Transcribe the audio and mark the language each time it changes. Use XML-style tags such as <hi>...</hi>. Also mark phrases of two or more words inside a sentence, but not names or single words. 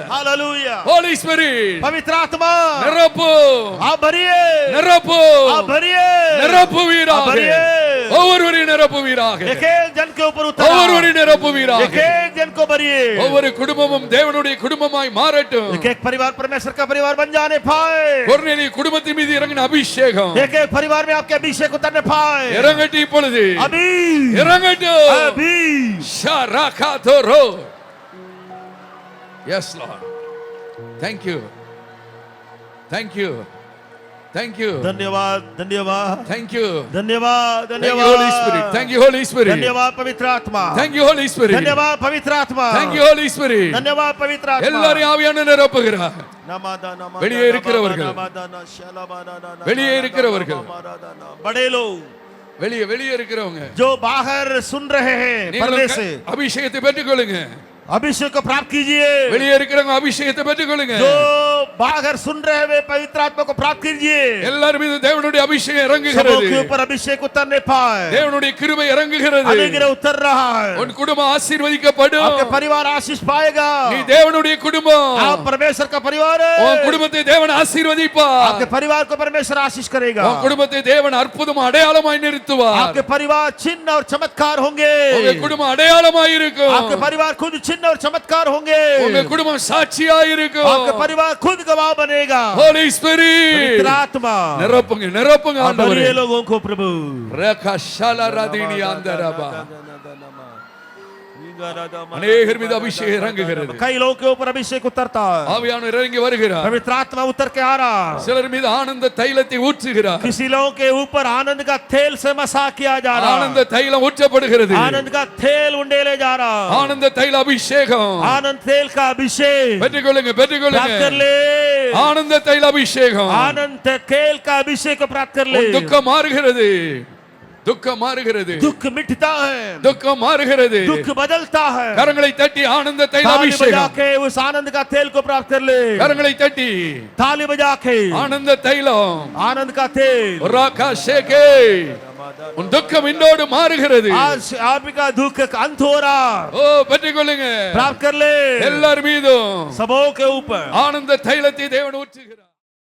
<hi>हालेलुया।</hi> <en>Holy Spirit</en> <hi>पवित्र आत्मा</hi> <ta>நிரப்பு</ta> <hi>आप भरिए,</hi> <ta>நிரப்பு</ta> <hi>आप भरिए,</hi> <ta>நிரப்புவீராக.</ta> <hi>भरिए।</hi> <ta>ஒவ்வொருவரையும் நிரப்புவீராக.</ta> <hi>एक एक जन के ऊपर उतरा,</hi> <ta>ஒவ்வொருவரையும் நிரப்புவீராக.</ta> <hi>एक एक जन को भरिए।</hi> <ta>ஒவ்வொரு குடும்பமும் தேவனுடைய குடும்பமாய் மாறட்டும்.</ta> <hi>एक एक परिवार परमेश्वर का परिवार बन जाने पाए।</hi> <ta>கொர்நேலிய குடும்பத்தின் மீது இறங்கின அபிஷேகம்</ta> <hi>एक एक परिवार में आपके अभिषेक उतरने पाए।</hi> <ta>இறங்கட்டும் இப்பொழுது.</ta> <hi>अभी</hi> <ta>இறங்கட்டும்.</ta> <hi>अभी ஷரகாதோரோ.</hi> <en>Yes Lord. Thank you. Thank you. Thank you.</en> <hi>धन्यवाद धन्यवाद</hi> <en>Thank you.</en> <hi>धन्यवाद</hi> <en>Thank you Holy Spirit.</en> <hi>धन्यवाद</hi> <en>Thank you Holy Spirit.</en> <hi>धन्यवाद पवित्र आत्मा।</hi> <en>Thank you Holy Spirit.</en> <hi>धन्यवाद पवित्र आत्मा।</hi> <en>Thank you Holy Spirit.</en> <hi>धन्यवाद पवित्र आत्मा।</hi> <ta>எல்லாரையும் ஆவியானவர் நிரப்புகிறார். வெளியே இருக்கிறவர்கள் வெளியே இருக்கிறவர்கள்</ta> <hi>बड़े लोग</hi> <ta>வெளியே வெளியே இருக்கிறவங்க</ta> <hi>जो बाहर सुन रहे हैं पर्दे</hi> <ta>நீங்களும்</ta> <hi>से,</hi> <ta>அபிஷேகத்தை பெற்றுக்கொள்ளுங்க.</ta> <hi>अभिषेक को प्राप्त कीजिए।</hi> <ta>வெளியே இருக்கிறவங்க அபிஷேகத்தை பெற்றுக்கொள்ளுங்க.</ta> <hi>जो बाहर सुन रहे वे पवित्र आत्मा को प्राप्त कीजिए।</hi> <ta>எல்லாரும் மீது தேவனுடைய அபிஷேகம்</ta> <hi>सबों</hi> <ta>இறங்குகிறது.</ta> <hi>के ऊपर अभिषेक उतरने पाए,</hi> <ta>தேவனுடைய கிருபை இறங்குகிறது.</ta> <hi>अनुग्रह उतर रहा है।</hi> <ta>உன் குடும்பம் ஆசீர்வதிக்கப்படும்.</ta> <hi>आपके परिवार आशीष पाएगा।</hi> <ta>நீ தேவனுடைய குடும்பம்.</ta> <hi>आप परमेश्वर का परिवार है।</hi> <ta>உன் குடும்பத்தை தேவன் ஆசீர்வதிப்பார்.</ta> <hi>आपके परिवार को परमेश्वर आशीष करेगा।</hi> <ta>உன் குடும்பத்தை தேவன் அற்புதம் அடையாளமாய் நிறுத்துவார்.</ta> <hi>आपके परिवार चिन्ह और चमत्कार होंगे।</hi> <ta>உங்க குடும்பம் அடையாளமாய் இருக்கும்.</ta> <hi>आपके परिवार खुद चिन्ह और चमत्कार होंगे।</hi> <ta>உங்க குடும்பம் சாட்சியாய் இருக்கும்.</ta> <hi>आपके परिवार खुद गवाह बनेगा।</hi> <en>Holy Spirit</en> <hi>पवित्र आत्मा</hi> <ta>நிரப்புங்க நிரப்புங்க</ta> <hi>आप</hi> <ta>ஆண்டவரே.</ta> <hi>भरिए लोगों को प्रभु। ரேகா ஷாலரதினி ஆந்தரபா.</hi> <ta>அநேகர் மீது அபிஷேகம் இறங்குகிறது.</ta> <hi>कई लोगों के ऊपर अभिषेक उतरता है।</hi> <ta>ஆவியானவர் இறங்கி வருகிறார்.</ta> <hi>पवित्र आत्मा उतर के आ रहा।</hi> <ta>சிலர் மீது ஆனந்த தைலத்தை ஊற்றுகிறார்.</ta> <hi>किसी लोगों के ऊपर आनंद का तेल से मसा किया जा रहा।</hi> <ta>ஆனந்த தைலம் ஊற்றப்படுகிறது.</ta> <hi>आनंद का तेल उंडेले जा रहा।</hi> <ta>ஆனந்த தைல அபிஷேகம்</ta> <hi>आनंद तेल का अभिषेक</hi> <ta>பெற்றுக்கொள்ளுங்க</ta> <hi>प्राप्त कर</hi> <ta>பெற்றுக்கொள்ளுங்க.</ta> <hi>ले।</hi> <ta>ஆனந்த தைல அபிஷேகம்.</ta> <hi>आनंद तेल का अभिषेक को प्राप्त कर ले।</hi> <ta>உன் துக்கம் மாறுகிறது. துக்கம் மாறுகிறது.</ta> <hi>दुख मिटता है,</hi> <ta>துக்கம் மாறுகிறது.</ta> <hi>दुख बदलता है।</hi> <ta>கரங்களை தட்டி ஆனந்த தைல</ta> <hi>ताली बजा</hi> <ta>அபிஷேகம்.</ta> <hi>के उस आनंद का तेल को प्राप्त कर ले।</hi> <ta>கரங்களை தட்டி</ta> <hi>ताली बजा के</hi> <ta>ஆனந்த தைலம்</ta> <hi>आनंद का तेल। ராகா ஷேகே.</hi> <ta>உன் துக்கம் இன்னோடு மாறுகிறது.</ta> <hi>आज आपका दुख अंत हो रहा।</hi> <ta>ஓ பெற்றுக்கொள்ளுங்க.</ta> <hi>प्राप्त कर ले।</hi> <ta>எல்லார் மீதும்</ta> <hi>सबों के ऊपर</hi> <ta>ஆனந்த தைலத்தை தேவன் ஊற்றுகிறார்.</ta>